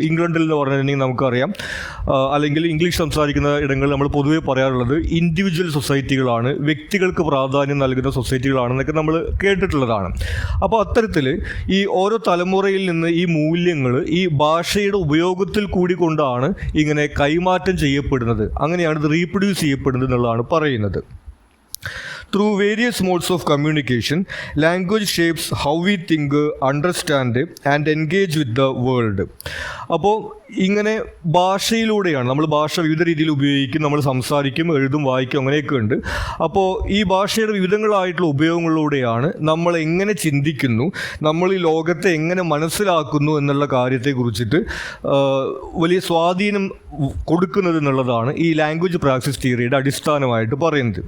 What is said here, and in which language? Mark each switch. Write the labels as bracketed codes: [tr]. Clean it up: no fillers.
[ml] ഇംഗ്ലണ്ടിൽ എന്ന് പറഞ്ഞിട്ടുണ്ടെങ്കിൽ നമുക്കറിയാം, അല്ലെങ്കിൽ ഇംഗ്ലീഷ് സംസാരിക്കുന്ന ഇടങ്ങളിൽ നമ്മൾ പൊതുവേ പറയാറുള്ളത് ഇൻഡിവിജ്വൽ സൊസൈറ്റികളാണ്, വ്യക്തികൾക്ക് പ്രാധാന്യം നൽകുന്ന സൊസൈറ്റികളാണെന്നൊക്കെ നമ്മൾ കേട്ടിട്ടുള്ളതാണ്. അപ്പോൾ അത്തരത്തിൽ ഈ ഓരോ തലമുറയിൽ നിന്ന് ഈ മൂല്യങ്ങൾ ഈ ഭാഷയുടെ ഉപയോഗത്തിൽ കൂടി കൊണ്ടാണ് ഇങ്ങനെ കൈമാറ്റം ചെയ്യപ്പെടുന്നത്, അങ്ങനെയാണ് ഇത് റീപ്രൊഡ്യൂസ് ചെയ്യപ്പെടുന്നത് എന്നുള്ളതാണ് പറയുന്നത്. [en] Through various modes of communication, language shapes how we think, understand and engage with the world. [ml] അപ്പോൾ ഇങ്ങനെ ഭാഷയിലൂടെയാണ് നമ്മൾ ഭാഷ വിവിധ രീതിയിൽ ഉപയോഗിക്കും, നമ്മൾ സംസാരിക്കും, എഴുതും, വായിക്കും, അങ്ങനെയൊക്കെ ഉണ്ട്. അപ്പോൾ ഈ ഭാഷയുടെ വിവിധങ്ങളായിട്ടുള്ള ഉപയോഗങ്ങളിലൂടെയാണ് നമ്മൾ എങ്ങനെ ചിന്തിക്കുന്നു, നമ്മൾ ഈ ലോകത്തെ എങ്ങനെ മനസ്സിലാക്കുന്നു എന്നുള്ള കാര്യത്തെക്കുറിച്ചിട്ട് വലിയ സ്വാധീനം കൊടുക്കുന്നത് എന്നുള്ളതാണ് ഈ ലാംഗ്വേജ് പ്രാക്ടീസ് തിയറിയുടെ അടിസ്ഥാനമായിട്ട് പറയുന്നത്.